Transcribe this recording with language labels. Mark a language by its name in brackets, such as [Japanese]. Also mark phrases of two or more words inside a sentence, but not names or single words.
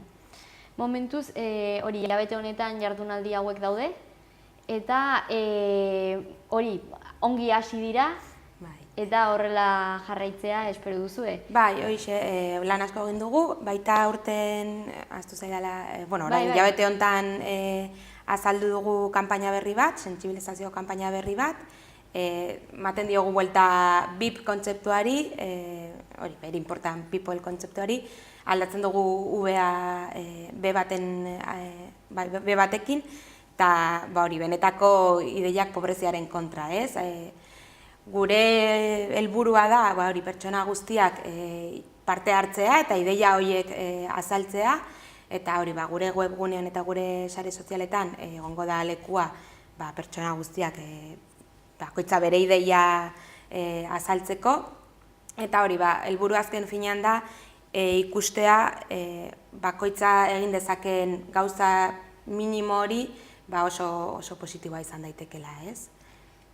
[Basque] Momentuz, hori hilabete honetan jardunaldi hauek daude, eta hori ongi hasi dira, eta horrela jarraitzea espero duzue? Bai, lan asko egin dugu, baita aurten, ahaztu zaidala, orain hilabete honetan azaldu dugu kanpaina berri bat, sentsibilizazio kanpaina berri bat, maten diogu buelta BIP kontzeptuari, hori, [English] very important people [Basque] kontzeptuari, aldatzen dugu B batekin, eta hori, benetako ideiak pobreziaren kontra, ez? Gure helburua da, hori, pertsona guztiak parte hartzea eta ideia horiek azaltzea, eta hori, gure webgunean eta gure sare sozialetan egongo da lekua pertsona guztiak bakoitza bere ideia azaltzeko, eta hori, helburu azken finean da ikustea bakoitza egin dezakeen gauza minimo hori oso positiboa izan daitekela, ez?